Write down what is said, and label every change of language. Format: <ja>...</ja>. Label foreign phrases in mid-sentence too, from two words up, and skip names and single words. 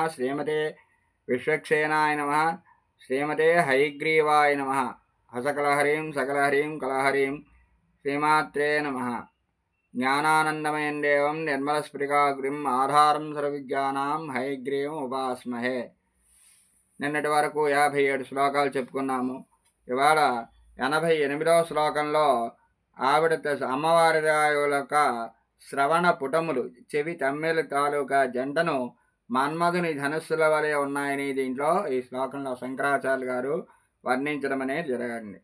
<sa>श्रीमते विश्वक्सेनाय नमः। श्रीमते हयग्रीवाय नमः। हसकलहरीं सकलहरीं कलहरीं श्रीमात्रे नमः। ज्ञानानन्दमयं देवं निर्मलस्फटिकाकृतिम् आधारं सर्वविद्यानां हयग्रीवम् उपास्महे।</sa> <te>నిన్నటి వరకు 57 శ్లోకాలు చెప్పుకున్నాము. ఇవాళ 88వ శ్లోకంలో ఆవిడ అమ్మవారి యొక్క శ్రవణ పుటములు చెవి తమ్మెలు తాలూకా జంటను మన్మధుని ధనుస్సుల వలె ఉన్నాయని దీంట్లో ఈ శ్లోకంలో శంకరాచార్య గారు వర్ణించడం అనేది జరగండి.</te>